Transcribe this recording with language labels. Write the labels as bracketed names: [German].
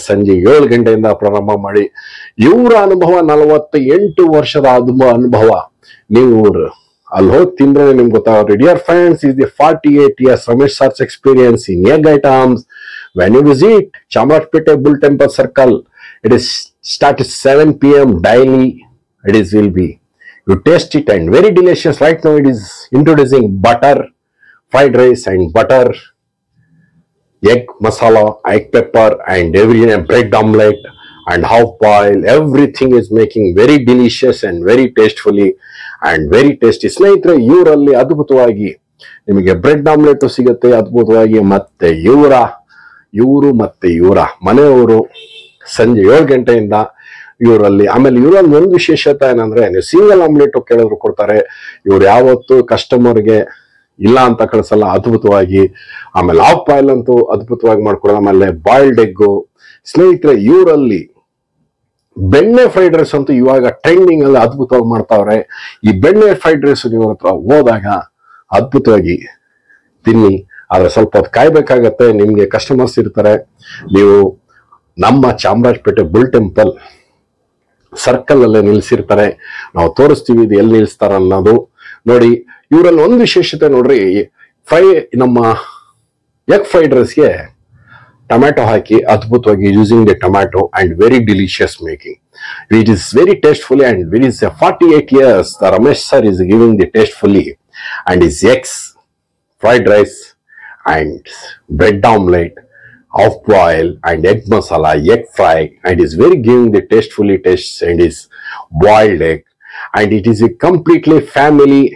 [Kannada] ಸಂಜೆ 7 ಗಂಟೆಯಿಂದ ಪ್ರಾರಂಭ ಮಾಡಿ ಇವರ ಅನುಭವ 48 ವರ್ಷದ ಅನುಭವ. ನೀವು ಅಲ್ಲಿ ಹೋಗಿ ತಿಂದ್ರೆ ನಿಮ್ಗೆ ಗೊತ್ತಾಗುತ್ತೆ. [English] Dear friends, is the 48 years Ramesh sir's experience in egg items. When you visit Chamarajpet Bull Temple Circle, it is start at 7 p.m. daily. Will be, you taste it and very delicious. Right now it is introducing butter fried rice and butter egg masala, egg pepper and bread omelette and half boil. Everything is making very delicious and very tastefully and very tasty. [Kannada] ಸ್ನೇಹಿತರೆ, ಇವರಲ್ಲಿ ಅದ್ಭುತವಾಗಿ ನಿಮಗೆ bread omelette ಸಿಗುತ್ತೆ ಅದ್ಭುತವಾಗಿ. ಮತ್ತೆ ಇವರು ಮತ್ತೆ ಇವರ ಮನೆಯವರು ಸಂಜೆ 7 ಗಂಟೆಯಿಂದ ಇವರಲ್ಲಿ. ಆಮೇಲೆ ಇವರಲ್ಲಿ ಒಂದು ವಿಶೇಷತೆ ಏನಂದ್ರೆ, ನೀವು ಸಿಂಗಲ್ ಆಮ್ಲೆಟ್ ಕೇಳಿದ್ರು ಕೊಡ್ತಾರೆ. ಇವ್ರು ಯಾವತ್ತು ಕಸ್ಟಮರ್ಗೆ ಇಲ್ಲ ಅಂತ ಕಳಿಸಲ್ಲ, ಅದ್ಭುತವಾಗಿ. ಆಮೇಲೆ ಹಾಫ್ ಬಾಯ್ಲ್ ಅಂತೂ ಅದ್ಭುತವಾಗಿ ಮಾಡ್ಕೊಡೋದು. ಆಮೇಲೆ ಬಾಯ್ಲ್ಡ್ ಎಗ್ಗು. ಸ್ನೇಹಿತರೆ, ಇವರಲ್ಲಿ ಬೆಣ್ಣೆ ಫ್ರೈಡ್ ರೈಸ್ ಅಂತೂ ಇವಾಗ ಟ್ರೆಂಡಿಂಗ್ ಅಲ್ಲಿ ಅದ್ಭುತವಾಗಿ ಮಾಡ್ತಾವ್ರೆ. ಈ ಬೆಣ್ಣೆ ಫ್ರೈಡ್ ರೈಸ್ ಇವ್ರ ಹತ್ರ ಹೋದಾಗ ಅದ್ಭುತವಾಗಿ ತಿನ್ನಿ. ಆದ್ರೆ ಸ್ವಲ್ಪ ಹೊತ್ತು ಕಾಯ್ಬೇಕಾಗತ್ತೆ. ನಿಮ್ಗೆ ಕಸ್ಟಮರ್ಸ್ ಇರ್ತಾರೆ. ನೀವು ನಮ್ಮ ಚಾಮರಾಜಪೇಟೆ ಬುಲ್ ಟೆಂಪಲ್ ಸರ್ಕಲ್ ಅಲ್ಲೇ ನಿಲ್ಸಿರ್ತಾರೆ. ನಾವು ತೋರಿಸ್ತೀವಿ ಇದು ಎಲ್ಲಿ ನಿಲ್ಸ್ತಾರ ಅನ್ನೋದು. ನೋಡಿ, ಇವರಲ್ಲಿ ಒಂದು ವಿಶೇಷತೆ ನೋಡ್ರಿ. ನಮ್ಮ ಎಗ್ ಫ್ರೈಡ್ ರೈಸ್ಗೆ ಟೊಮ್ಯಾಟೊ ಹಾಕಿ ಅದ್ಭುತವಾಗಿ [English] Using the tomato and very delicious making. It is very tastefully and it is 48 years Ramesh sir is giving the tastefully and is eggs fried rice and bread omelette, half boil and egg masala, egg fry, and is very giving the tastefully taste and is boiled egg, and it is a completely family.